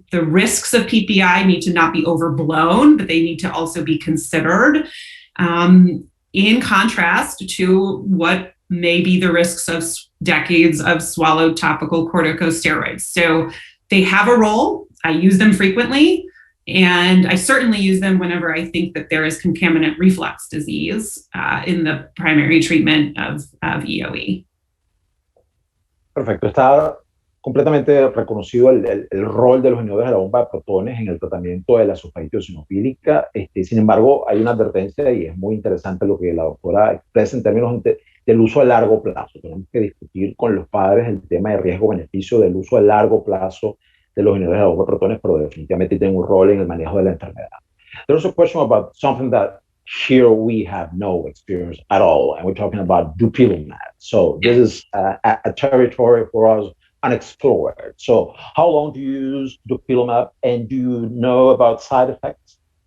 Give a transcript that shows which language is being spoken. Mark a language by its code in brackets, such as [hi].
[en] The risks of PPI need to not be overblown, but they need to also be considered in contrast to what may be the risks of decades of swallowed topical corticosteroids. So they have a role. I use them frequently. And I certainly use them whenever I think that there is concomitant reflux disease in the primary treatment of EoE. [es] Perfecto. Está completamente reconocido el rol de los inhibidores de la bomba de protones en el tratamiento de la esofagititis eosinofílica. Sin embargo, hay una advertencia, y es muy interesante lo que la doctora expresa en términos del uso a largo plazo. Tenemos que discutir con los padres el tema de riesgo-beneficio del uso a largo plazo de los inhibidores de la bomba de protones, pero definitivamente tienen un rol en el manejo de la enfermedad. [en] There's a question about something that here we have no experience at all, and we're talking about dupilumab. So this is a territory for us unexplored. So how long do you use dupilumab, and do you know about side effects?